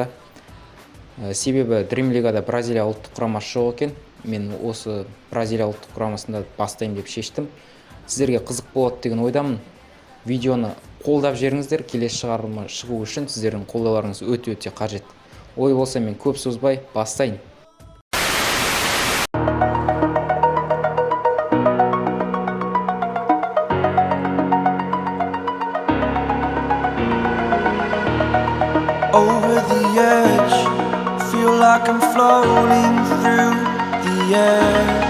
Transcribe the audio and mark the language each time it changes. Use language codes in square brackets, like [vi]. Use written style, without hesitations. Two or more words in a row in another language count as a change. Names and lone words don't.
[kk] Себебі Dream League'да Бразилия ұлттық құрамасы жоқ екен. Мен осы Бразилия ұлттық құрамасында бастаймын деп шештім. Сіздерге қызық болады деген ойдамын. Видеоны қолдап жіберіңіздер. Келесі шығарылым шығу үшін сіздердің қолдауларыңыз өте қажет. Ой болса мен көп созбай бастайын. [en] Over the edge, feel like I'm floating through the air.